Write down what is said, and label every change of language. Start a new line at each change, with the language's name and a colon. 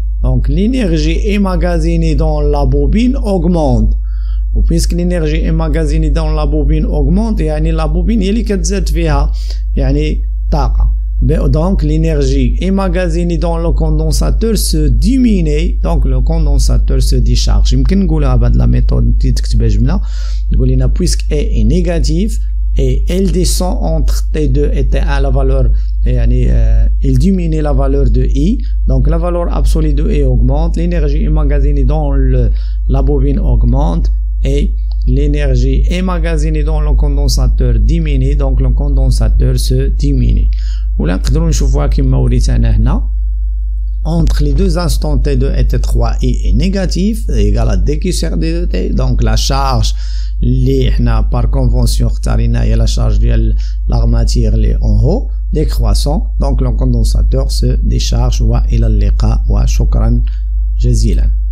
French: Donc l'énergie emmagasinée dans la bobine augmente. Et puisque l'énergie emmagasinée dans la bobine augmente,
Arabic: يعني
French: la bobine
Arabic: هي اللي كتزاد فيها يعني طاقة.
French: Donc l'énergie emmagasinée dans le condensateur se diminue. Donc le condensateur se décharge.
Arabic: يمكن نقولها بهاد لا ميثود تكتبها جملة.
French: نقول لنا puisque E est négatif et elle descend entre T2 et T1 la valeur
Arabic: يعني
French: il diminue la valeur de I. Donc la valeur absolue de I augmente, l'énergie emmagasinée dans la bobine augmente et l'énergie emmagasinée dans le condensateur diminue. Donc le condensateur se diminue.
Arabic: ولا نقدروا نشوفوها كما وريتنا هنا.
French: Entre les deux instants T2 et T3 I est négatif égal à D qui sert de T. Donc la charge
Arabic: اللي حنا
French: par convention
Arabic: اختارينها هي
French: la charge ديال la matière
Arabic: اللي
French: en haut décroissant. Donc le condensateur se décharge.
Arabic: وإلى اللقاء وشكرا جزيلا.